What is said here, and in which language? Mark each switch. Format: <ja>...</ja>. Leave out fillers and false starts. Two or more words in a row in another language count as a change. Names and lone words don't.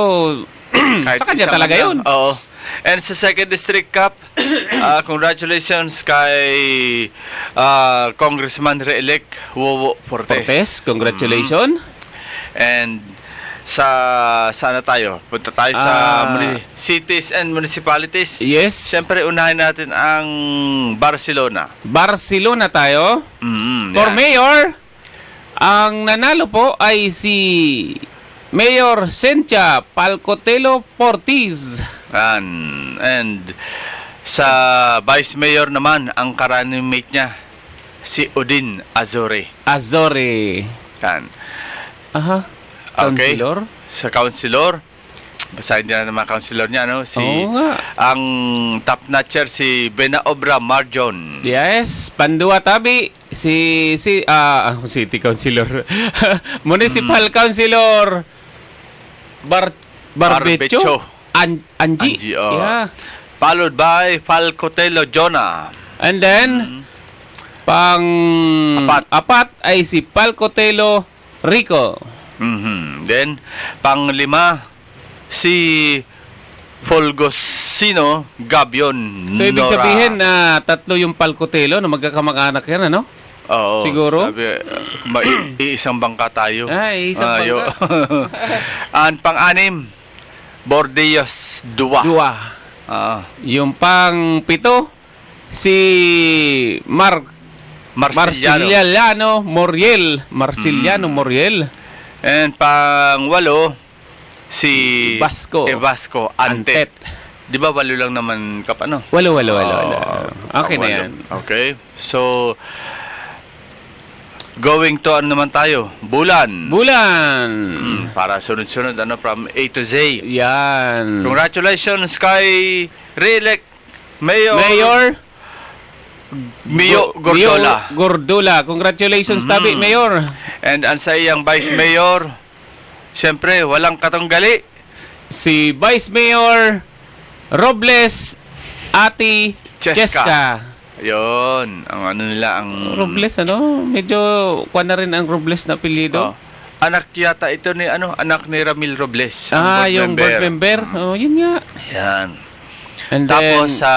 <tl>Kahit sa kanya isa talaga man yun. lang. Oo. And sa</tl> <en>second district</en> <tl>cup, congratulations kay Congressman re-elect Wowo Fortes. Cortez, congratulations. And sana tayo? Punta tayo sa</tl> <en>cities and municipalities.</en> <tl>Yes. Siyempre, unahin natin ang Barcelona. Barcelona tayo. For Yan. mayor, ang nanalo po ay si Mayor Cynthia Palcotelo Portiz. And sa</tl> <en>vice mayor</en> <tl>naman, ang running mate niya, si Odin Azore. Azore. Yan. Aha. Okay. Councilor. Sa councilor, basahin niya naman councilor niya, Oo nga. ang</tl> <en>top notcher,</en> <tl>si Benaobra Marjon. Yes, Pandua Tabi, City Councilor. Municipal Councilor Barbecho. Angie. oh. Yeah.</tl> <en>Followed by Falcotelo Jonah. And then</en> <tl>apat ay si Palcotelo Rico. Then, pang-lima, si Folgosino Gabion So, ibig Nora. sabihin na tatlo yung Palcotelo na magkakamag-anak yan, ano? Oo. Siguro? Sabi, iisang bangka tayo. Isang bangka. Ang pang-anim, Bordeos Dua. Yung pang-pito, si Marciliano Moriel. Moriel. And pang-walo, si Vasco Antet. Di ba walo lang naman kap ano? Walo. Okay na Walo. yan. Okay. So,</tl> <en>going to</en> <tl>naman tayo? Bulan. Para sunod-sunod,</tl> <en>from A to Z.</en> <tl>Yan. Congratulations kay re-elect Mayor Mio Gordola. Congratulations, Tabi, Mayor. And ang sa iyang Vice Mayor, siyempre, walang katunggali. Si Vice Mayor Robles Ati Cheska. Yun. Ang nila, ang... Robles, medyo kuha na rin ang Robles na apelyido. Anak yata ito ni, anak ni Ramil Robles. Ang yung board member. Yun nga. Yan. And Tapos then, sa</tl>